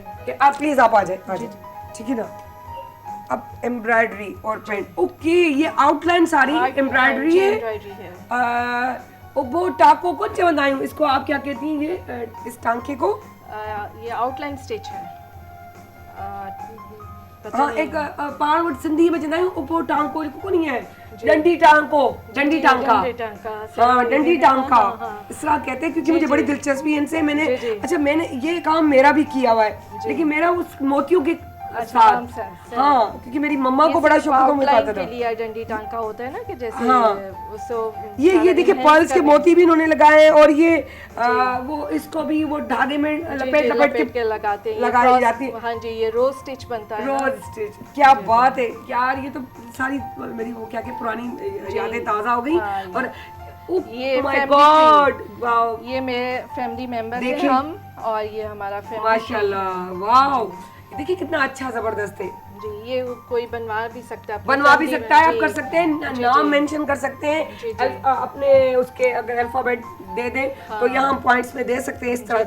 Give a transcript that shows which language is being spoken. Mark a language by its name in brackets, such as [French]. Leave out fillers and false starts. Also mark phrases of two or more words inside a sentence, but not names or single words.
[Hindi] कि आप प्लीज आप आ जाए, ठीक है ना। अब एम्ब्रॉयडरी और पेंट, ओके। ये आउटलाइन सारी एम्ब्रॉयडरी है। एम्ब्रॉयडरी है। [Sindhi] वो टाको को चवंदायूं, [Hindi] इसको आप क्या कहती हैं? ये इस टांके को? ये [English] outline stitch [Hindi] है। पता हाँ, नहीं। [Sindhi] एक पाण वटि सिंधी में चवंदा आहियूं उबो टांको, [Hindi] को नहीं है, डंडी टांको, डंडी टांका। डंडी टांका, हाँ, सही डंडी है। टांका, हाँ, हाँ। इस तरह कहते हैं क्योंकि मुझे बड़ी दिलचस्पी है इनसे। मैंने जी, जी। अच्छा, मैंने ये काम मेरा भी किया हुआ है, लेकिन मेरा उस मोतियों के काम साथ, से। हाँ, क्योंकि मेरी मम्मा को ये बड़ा सिर्फ शौक था, मुझे outline पता था। के लिए डंडी टांका होता है ना, कि जैसे हाँ। उसको ये सारा देखिए, enhance पर्ल्स के करें। मोती भी इन्होंने लगाए हैं। और ये वो इसको भी वो धागे में जी, लपेट जी, लपेट के लगाते हैं। ये लगाई cross- जाती है। हाँ जी, ये [English] rose stitch [Hindi] बनता है ना। [English] rose stitch. [Hindi] क्या बात है यार, ये तो सारी मेरी वो क्या क्या पुरानी यादें ताजा हो गई। हाँ, और ये माय family [English] God, wow, [Hindi] ये मेरे [English] family member [Hindi] हैं देखिए। हम, और ये हमारा फैमिली। माशाल्लाह, वाओ। देखिए कितना अच्छा, जबरदस्त है। जी, ये कोई बनवा भी सकता है, अपनी बनवा भी family सकता है, में। आप जी, कर सकते हैं, नाम मेंशन कर सकते हैं। जी, जी। अपने उसके अगर अल्फाबेट दे दे तो यहाँ हम पॉइंट्स में दे सकते हैं इस तरह